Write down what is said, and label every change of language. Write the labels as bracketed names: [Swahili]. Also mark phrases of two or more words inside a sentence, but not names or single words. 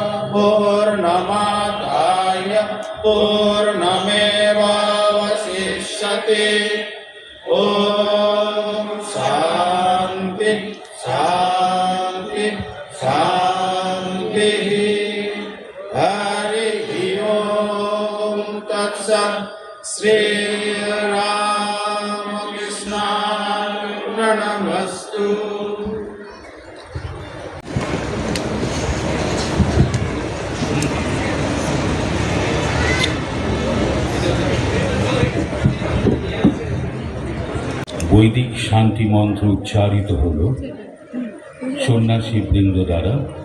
[Sanskrit] पूर्णमादाय पूर्णमेवावशिष्यते ॐ शान्ति शान्ति शान्तिः हरिः ॐ तत्सत् श्रीरामकृष्णार्पणमस्तु। [Bangla] বৈদিক শান্তি মন্ত্র উচ্চারিত হল সন্ন্যাসী বৃন্দ দ্বারা।